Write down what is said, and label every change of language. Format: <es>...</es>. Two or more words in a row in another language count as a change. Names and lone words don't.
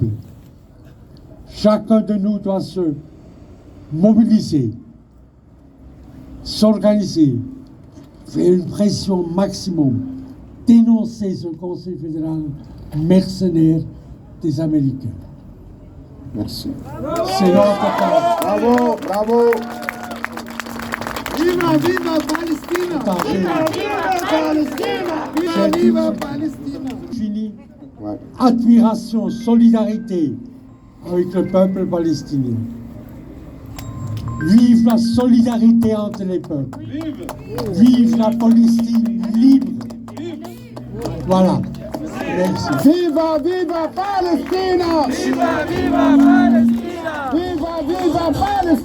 <fr>Chacun de nous doit se mobiliser, s'organiser, faire une pression maximum, dénoncer ce Conseil fédéral mercenaire des Américains. Merci. C'est notre cas.</fr> <it>Bravo, bravo. Viva, viva Palestina!</it> <fr>Attends,</fr> <it>Viva, viva Palestina! Viva, viva Palestina!</it> <fr>fini. Admiration, solidarité avec le peuple palestinien. Vive la solidarité entre les peuples. Vive la Palestine libre. Voilà. Merci.</fr> <it>Viva, viva Palestina! Viva, viva Palestina! Viva, viva Palestina!</it>